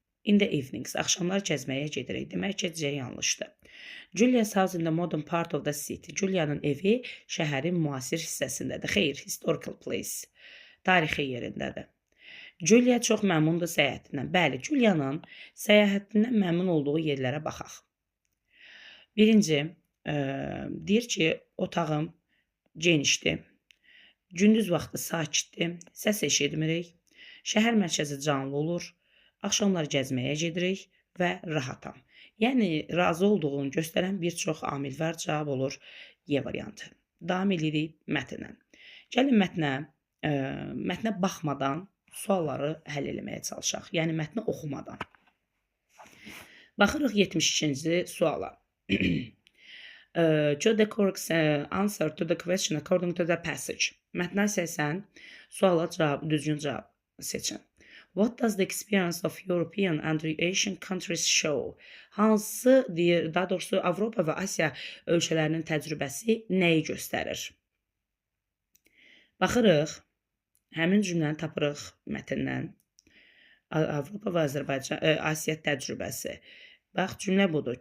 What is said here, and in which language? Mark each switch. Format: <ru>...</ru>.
<en>In the evenings,</en> <az>axşamlar gəzməyə gedirik. Demək ki, C yanlışdır.</az> <en>Julia's house in the modern part of the city.</en> <az>Julia'nın evi şəhərin müasir hissəsindədir. Xeyr,</az> <en>historical place.</en> <az>Tarixi yerindədir. Julia çox məmnundur səyahətindən. Bəli, Julia'nın səyahətindən məmnun olduğu yerlərə baxaq. Birinci, deyir ki, otağım genişdir. Gündüz vaxtı sakitdir. Səs eşitmirik. Şəhər mərkəzi canlı olur. Axşamlar gəzməyə gedirik və rahatam. Yəni, razı olduğunu göstərən bir çox amil var, cavab olur Y variantı. Davam edirik mətnə. Gəlin mətnə baxmadan sualları həll eləməyə çalışaq. Yəni, mətni oxumadan. Baxırıq 72-ci suala.</az> <en>Choose the correct answer to the question according to the passage.</en> <az>Mətnə səsən suala düzgün cavab seçin.</az> <en>What does the experience of European and Asian countries show?</en> <az>Hansı, daha doğrusu Avropa və Asiya ölkələrinin təcrübəsi nəyi göstərir? Baxırıq, həmin cümləni tapırıq mətndən. Avropa və Asiya təcrübəsi. Bax, cümlə budur.</az>